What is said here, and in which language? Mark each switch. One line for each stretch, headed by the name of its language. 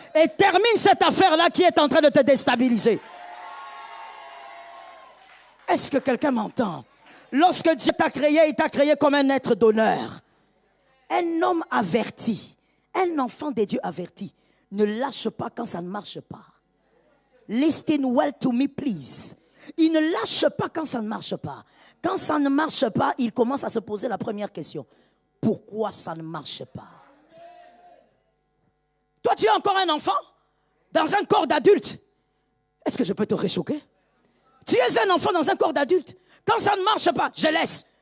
French: Et termine cette affaire-là qui est en train de te déstabiliser. Est-ce que quelqu'un m'entend? Lorsque Dieu t'a créé, il t'a créé comme un être d'honneur. Un homme averti. Un enfant de Dieu averti Ne lâche pas quand ça ne marche pas.
English: Listen well to me, please.
French: Il ne lâche pas quand ça ne marche pas. Quand ça ne marche pas, il commence à se poser la première question. Pourquoi ça ne marche pas? Toi, tu es encore un enfant dans un corps d'adulte. Est-ce que je peux te réchoquer? Tu es un enfant dans un corps d'adulte. Quand ça ne marche pas, je laisse.